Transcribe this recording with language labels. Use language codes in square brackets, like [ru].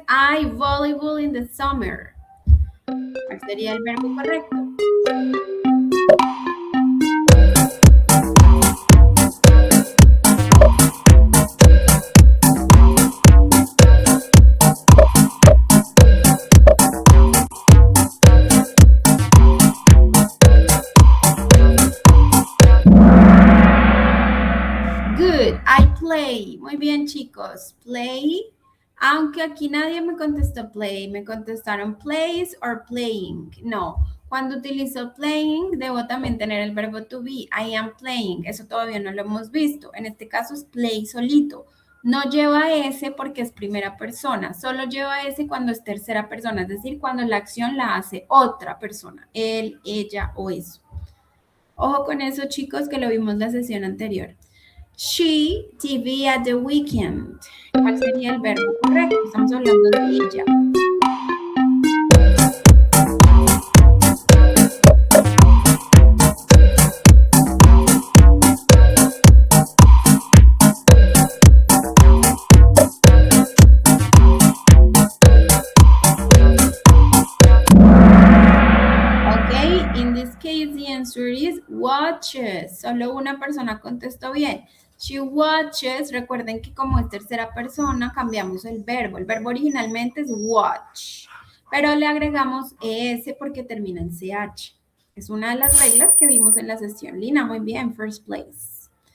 [en] I volleyball in the summer. [es] ¿Cuál sería el verbo correcto? Play. Muy bien, chicos. Play. Aunque aquí nadie me contestó play. Me contestaron [en] plays or playing. [es] No. Cuando utilizo playing, debo también tener el verbo to be. [en] I am playing. [es] Eso todavía no lo hemos visto. En este caso es play solito. No lleva S porque es primera persona. Solo lleva S cuando es tercera persona. Es decir, cuando la acción la hace otra persona. Él, ella o eso. Ojo con eso, chicos, que lo vimos la sesión anterior. [en] She TV at the weekend. [es] ¿Cuál sería el verbo correcto? Estamos hablando de ella. [en] Okay, in this case the answer is watches. [es] Solo una persona contestó bien. [en] She watches. [es] Recuerden que como es tercera persona, cambiamos el verbo. El verbo originalmente es watch, pero le agregamos ES porque termina en CH. Es una de las reglas que vimos en la sesión. Lina, muy bien, [en] first place.